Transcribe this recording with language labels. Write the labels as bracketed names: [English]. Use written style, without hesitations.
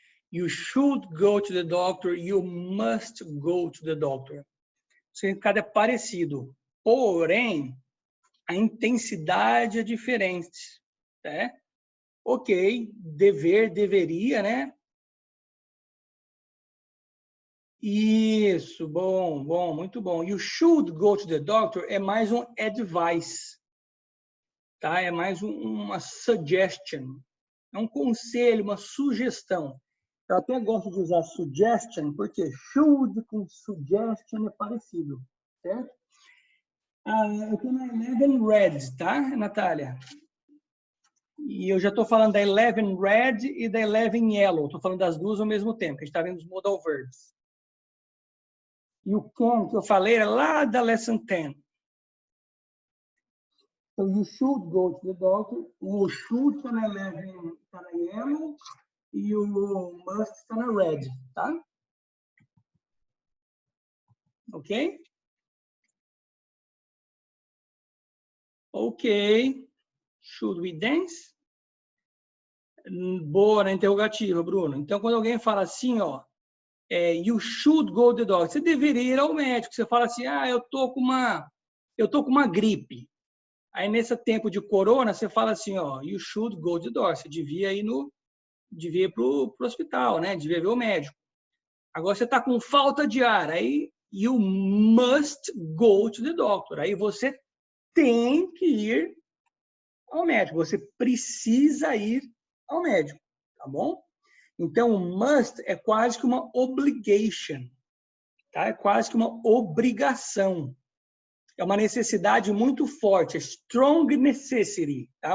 [English] You should go to the doctor, you must go to the doctor. [Portuguese] O significado é parecido, porém, a intensidade é diferente, né? Ok, dever, deveria, né? Isso, bom, muito bom. [English] You should go to the doctor [Portuguese] é mais um advice, tá? É mais uma suggestion, é um conselho, uma sugestão. Eu até gosto de usar suggestion, porque should com suggestion é parecido, certo? Eu estou na 11 red, tá, Natália? E eu já estou falando da 11 red e da 11 yellow. Estou falando das duas ao mesmo tempo, que a gente está vendo os modal verbs. E o can, que eu falei, é lá da lesson 10. [English] Então, you should go to the doctor. [Portuguese] O should está na 11, está na yellow. E o must está na red, tá? Ok? Ok. [English] Should we dance? [Portuguese] Boa na interrogativa, Bruno. Então, quando alguém fala assim, ó, [English] you should go to the doctor, [Portuguese] você deveria ir ao médico. Você fala assim, eu tô com uma gripe. Aí, nesse tempo de corona, você fala assim, ó, [English] you should go to the doctor. [Portuguese] Você devia ir pro hospital, né? Devia ver o médico. Agora, você tá com falta de ar. [English] Aí, you must go to the doctor. [Portuguese] Aí, você tem que ir ao médico. Você precisa ir ao médico, tá bom? Então, o must é quase que uma obligation, tá? É quase que uma obrigação. É uma necessidade muito forte, é [English] strong necessity, [Portuguese] tá?